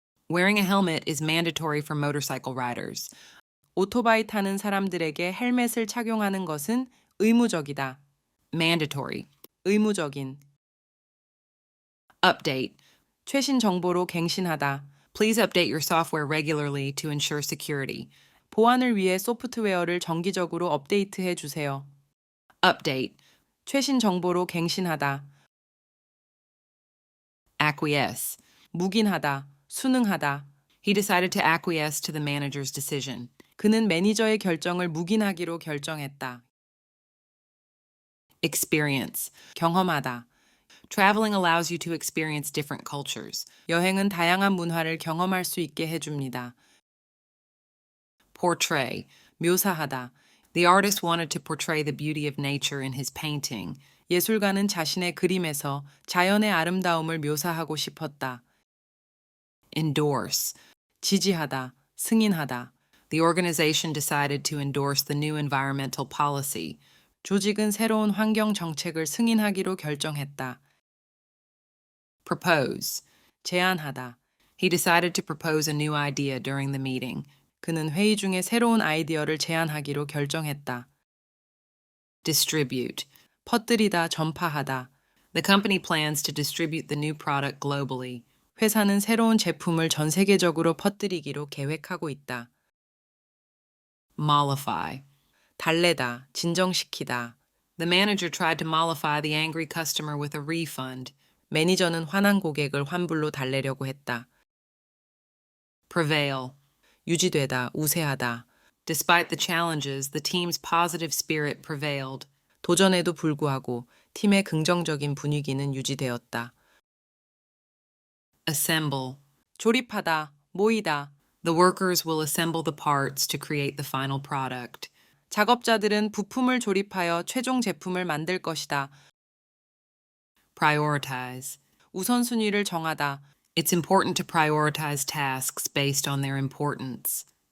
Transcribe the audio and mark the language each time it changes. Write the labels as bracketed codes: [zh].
[en] Wearing a helmet is mandatory for motorcycle riders. [ko] 오토바이 타는 사람들에게 헬멧을 착용하는 것은 의무적이다. Mandatory, 의무적인. Update, 최신 정보로 갱신하다. [en] Please update your software regularly to ensure security. [ko] 보안을 위해 소프트웨어를 정기적으로 업데이트해 주세요. Update, 최신 정보로 갱신하다. Acquiesce, 묵인하다, 순응하다. [en] He decided to acquiesce to the manager's decision. [ko] 그는 매니저의 결정을 묵인하기로 결정했다. Experience, 경험하다. [en] Traveling allows you to experience different cultures. [ko] 여행은 다양한 문화를 경험할 수 있게 해줍니다. Portray, 묘사하다. [en] The artist wanted to portray the beauty of nature in his painting. [ko] 예술가는 자신의 그림에서 자연의 아름다움을 묘사하고 싶었다. Endorse, 지지하다, 승인하다. [en] The organization decided to endorse the new environmental policy. [ko] 조직은 새로운 환경 정책을 승인하기로 결정했다. Propose, 제안하다. [en] He decided to propose a new idea during the meeting. [ko] 그는 회의 중에 새로운 아이디어를 제안하기로 결정했다. Distribute, 퍼뜨리다, 전파하다. [en] The company plans to distribute the new product globally. [ko] 회사는 새로운 제품을 전 세계적으로 퍼뜨리기로 계획하고 있다. Mollify, 달래다, 진정시키다. [en] The manager tried to mollify the angry customer with a refund. [ko] 매니저는 화난 고객을 환불로 달래려고 했다. Prevail, 유지되다, 우세하다. [en] Despite the challenges, the team's positive spirit prevailed. [ko] 도전에도 불구하고 팀의 긍정적인 분위기는 유지되었다. Assemble, 조립하다, 모이다. [en] The workers will assemble the parts to create the final product. [ko] 작업자들은 부품을 조립하여 최종 제품을 만들 것이다. Prioritize, 우선순위를 정하다. [en] It's important to prioritize tasks based on their importance.